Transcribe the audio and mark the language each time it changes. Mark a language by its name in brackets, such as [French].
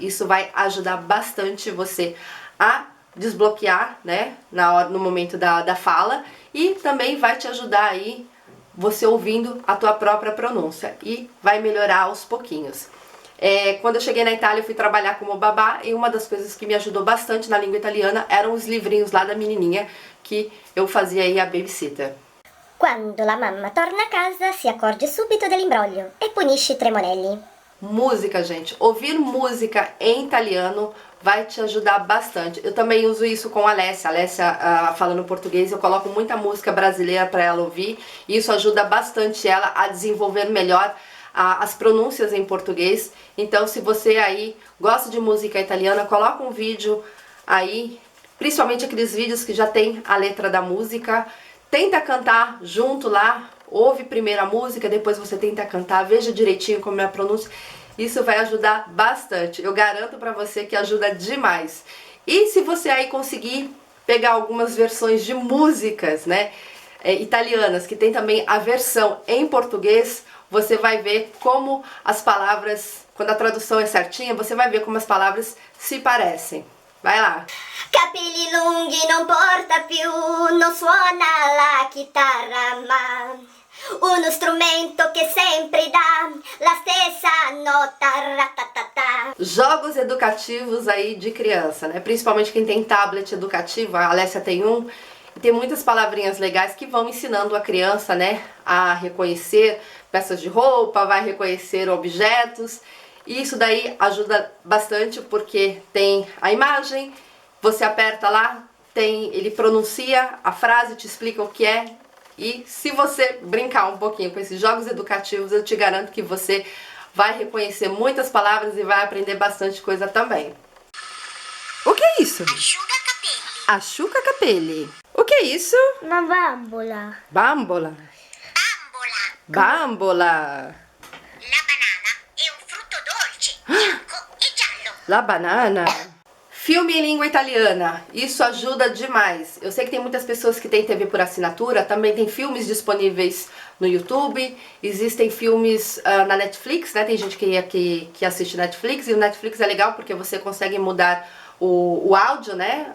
[Portuguese] Isso vai ajudar bastante você a desbloquear, né, no momento da fala, e também vai te ajudar aí, você ouvindo a tua própria pronúncia, e vai melhorar aos pouquinhos. Quando eu cheguei na Itália, eu fui trabalhar como babá e uma das coisas que me ajudou bastante na língua italiana eram os livrinhos lá da menininha que eu fazia aí a babysitter. [Italian] Quando la mamma torna a casa, si accorge subito dell'imbroglio e punisce i tremonelli. [Portuguese] Música, gente. Ouvir música em italiano vai te ajudar bastante. Eu também uso isso com a Alessia. A Alessia, falando português, eu coloco muita música brasileira para ela ouvir. E isso ajuda bastante ela a desenvolver melhor as pronúncias em português. Então, se você aí gosta de música italiana, coloca um vídeo aí principalmente aqueles vídeos que já tem a letra da música. Tenta cantar junto lá, ouve primeiro a música, depois você tenta cantar, veja direitinho como é a pronúncia. Isso vai ajudar bastante, eu garanto pra você que ajuda demais. E se você aí conseguir pegar algumas versões de músicas, né, italianas, que tem também a versão em português, você vai ver como as palavras, quando a tradução é certinha, você vai ver como as palavras se parecem. Vai lá. [Italian] Capelli lunghi non porta più, non suona la chitarra ma uno strumento che sempre dà la stessa nota ratatatá. [Portuguese] Jogos educativos aí de criança, né? Principalmente quem tem tablet educativo, a Alessia tem um, e tem muitas palavrinhas legais que vão ensinando a criança, né, a reconhecer peças de roupa, vai reconhecer objetos. E isso daí ajuda bastante porque tem a imagem, você aperta lá, ele pronuncia a frase, te explica o que é. E se você brincar um pouquinho com esses jogos educativos, eu te garanto que você vai reconhecer muitas palavras e vai aprender bastante coisa também. O que é isso? [Italian] Asciuga capelli. Asciuga capelli. [Portuguese] O que é isso? [Italian] Una bambola. Bambola. Bambola. Bambola. La banana è un frutto dolce, bianco e giallo. La banana. [Portuguese] Filme em língua italiana, isso ajuda demais. Eu sei que tem muitas pessoas que têm TV por assinatura, também tem filmes disponíveis no YouTube, existem filmes na Netflix, né? Tem gente que assiste Netflix, e o Netflix é legal porque você consegue mudar o áudio, né?